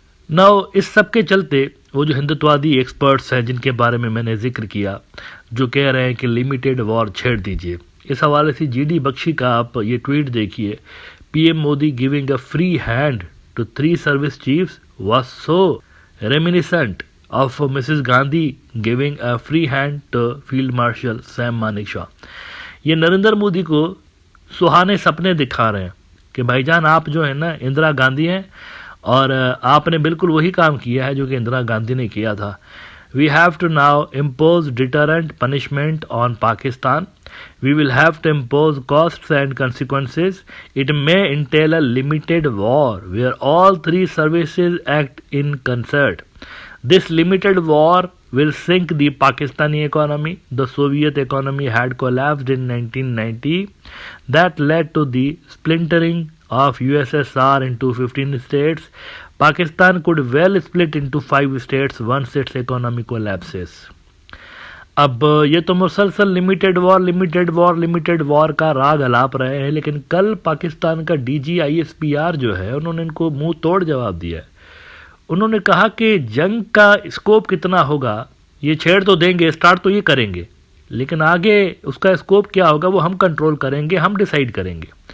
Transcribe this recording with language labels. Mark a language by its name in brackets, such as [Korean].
[Hindi] Now इस सब के चलते वो जो हिंदुत्ववादी एक्सपर्ट्स हैं जिनके बारे में मैंने जिक्र किया, जो कह रहे हैं कि लिमिटेड वॉर छेड़ दीजिए, इस हवाले से GD बख्शी का आप ये ट्वीट देखिए, [English] PM Modi giving a free hand to 3 service chiefs was so reminiscent of Mrs Gandhi giving a free hand to field marshal Sam Manekshaw. [Hindi] ये नरेंद्र मोदी को सुहाने सपने दिखा रहे हैं कि भाईजान आप जो है ना इंदिरा गांधी हैं और आपने बिल्कुल वही काम किया है जो कि इंदिरा गांधी ने किया था। [English] We have to now impose deterrent punishment on Pakistan. We will have to impose costs and consequences. It may entail a limited war where all 3 services act in concert. This limited war will sink the Pakistani economy. The Soviet economy had collapsed in 1990. That led to the splintering of USSR into 15 states. Pakistan could well split into 5 states once its economy collapses. [Hindi] अब ये तो मुसलसल limited war का राग अलाप रहे हैं, लेकिन कल पाकिस्तान का DG ISPR जो है उन्होंने इनको मुंह तोड़ जवाब दिया है। उन्होंने कहा कि जंग का स्कोप कितना होगा ये छेड़ तो देंगे, स्टार्ट तो ये करेंगे, लेकिन आगे उसका स्कोप क्या होगा वो हम कंट्रोल करेंगे, हम डिसाइड करेंगे।